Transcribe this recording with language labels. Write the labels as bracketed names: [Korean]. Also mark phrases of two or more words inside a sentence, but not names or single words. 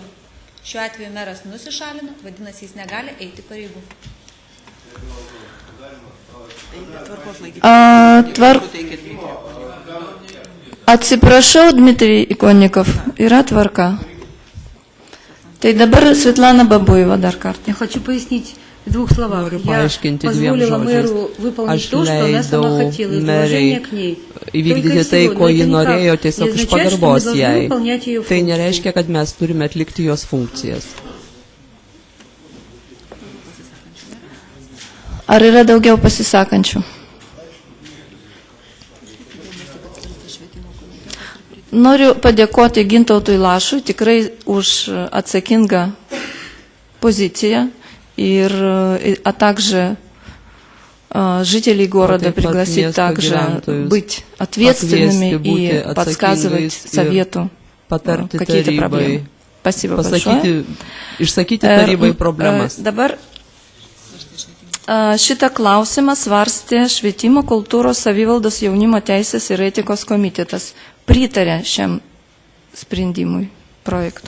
[Lithuanian] Šiuo atveju meras nusišalino, vadinasi, jis negali eiti pareigų. Atsiprašau, Dmitrij Ikonnikov, yra tvarka. Tai dabar Светлана Бабуева dar kartą. [Russian] Я хочу пояснить в двух словах. Я позволила мэру выполнить то, что она сама хотела, из уважения к ней. [Lithuanian] Įvykdyti tai, ko ji norėjo, tiesiog iš pagarbos jai. Tai nereiškia, kad mes turime atlikti jos funkcijas. Ar yra daugiau pasisakančių? Noriu padėkoti Gintautui Lašui tikrai už atsakingą [Russian] позицию, а также жителей города пригласить также быть ответственными и подсказывать совету [Lithuanian] patarti tarybai, išsakyti tarybai problemas. Dabar šitą klausimą svarstė Švietimo, kultūros, savivaldos, jaunimo teisės ir etikos komitetas. Pritarė šiam sprendimui projekto.